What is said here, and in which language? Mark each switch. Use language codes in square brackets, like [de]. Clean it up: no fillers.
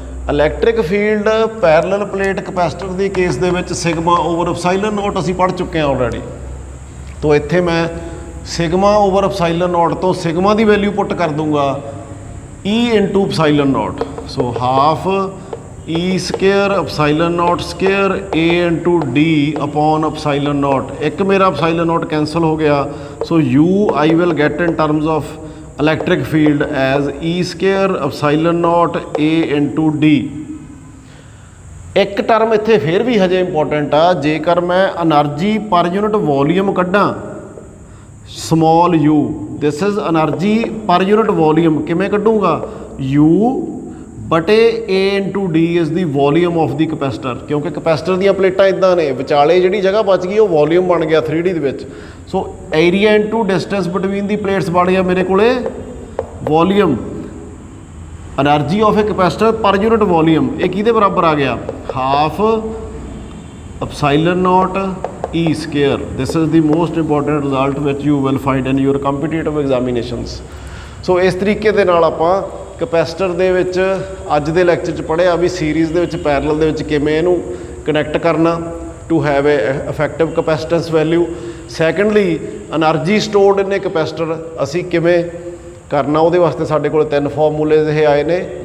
[pa] Electric field parallel plate ਕੈਪੈਸਿਟਰ ਦੇ case ਦੇ ਵਿੱਚ σ/ε0 ਅਸੀਂ ਪੜ੍ਹ ਚੁੱਕੇ ਹਾਂ ਆਲਰੇਡੀ। ਤੋ ਇੱਥੇ ਮੈਂ [en] sigma over epsilon naught ਤੋਂ sigma ਦੀ value put [pa] ਕਰ ਦੂੰਗਾ [en] E into epsilon naught. So half E square epsilon naught square A into D upon epsilon naught. [pa] ਇੱਕ ਮੇਰਾ ਐਪਸਾਈਲਨ ਨੋਟ ਕੈਂਸਲ ਹੋ ਗਿਆ। [en] So U I will get in terms of electric field as E square epsilon naught A into D। [pa] ਇੱਕ term ਇੱਥੇ ਫਿਰ ਵੀ ਹਜੇ important ਆ, ਜੇਕਰ ਮੈਂ એનર્ਜੀ ਪਰ unit volume ਕੱਢਾਂ small u, [en] This is energy per unit volume. [pa] ਕਿਵੇਂ ਕੱਢੂੰਗਾ? u ਬਟੇ a into d [en] is the volume of the capacitor, [pa] ਕਿਉਂਕਿ ਕਪੈਸਿਟਰ ਦੀਆਂ ਪਲੇਟਾਂ ਇੱਦਾਂ ਨੇ, ਵਿਚਾਲੇ ਜਿਹੜੀ ਜਗ੍ਹਾ ਬਚ ਗਈ ਉਹ ਵੋਲੀਅਮ ਬਣ ਗਿਆ 3D ਦੇ ਵਿੱਚ। [en] so area into distance between the plates [pa] ਬਣ ਗਿਆ ਮੇਰੇ ਕੋਲੇ [en] Volume. Energy of a capacitor per unit volume, [pa] ਇਹ ਕਿਹਦੇ ਬਰਾਬਰ ਆ ਗਿਆ? [en] Half epsilon naught E square. This is the most important result which you will find in your competitive examinations. [pa] ਸੋ ਇਸ ਤਰੀਕੇ ਦੇ ਨਾਲ ਆਪਾਂ ਕਪੈਸਿਟਰ ਦੇ ਵਿੱਚ ਅੱਜ ਦੇ ਲੈਕਚਰ 'ਚ ਪੜ੍ਹਿਆ ਵੀ ਸੀਰੀਜ਼ ਦੇ ਵਿੱਚ ਪੈਰਲਲ ਦੇ ਵਿੱਚ ਕਿਵੇਂ ਇਹਨੂੰ ਕਨੈਕਟ ਕਰਨਾ [en] To have a effective capacitance value. [pa] Secondly [en] energy stored in a capacitor [pa] ਅਸੀਂ ਕਿਵੇਂ ਕਰਨਾ, ਉਹਦੇ ਵਾਸਤੇ ਸਾਡੇ ਕੋਲ 3 ਫਾਰਮੂਲੇਜ਼ ਇਹ ਆਏ ਨੇ।